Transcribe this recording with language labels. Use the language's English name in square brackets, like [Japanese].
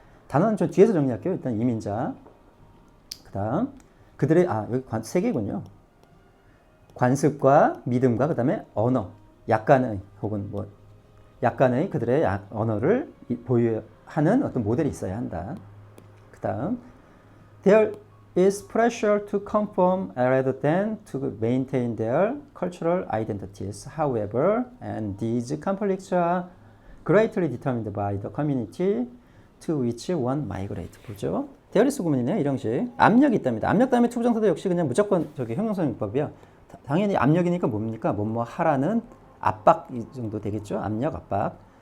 [Korean] 단어는 좀 뒤에서 정리할게요. 일단 이민자. 그 다음 그들의 여기 세 개군요. 관습과 믿음과 그 다음에 언어. 약간의 혹은 뭐 약간의 그들의 언어를 보유하는 어떤 모델이 있어야 한다. 그 다음 [English] There is pressure to conform rather than to maintain their cultural identities. However, and these conflicts are greatly determined by the community to which one migrate. [Korean] 보죠. 데어리스 구문이네요. 이 형식. 압력이 있답니다. 압력 다음에 투부정사도 역시 그냥 무조건 저기 형용사 용법이야. 당연히 압력이니까 뭡니까? 뭐뭐 하라는 압박 이 정도 되겠죠. 압력, 압박.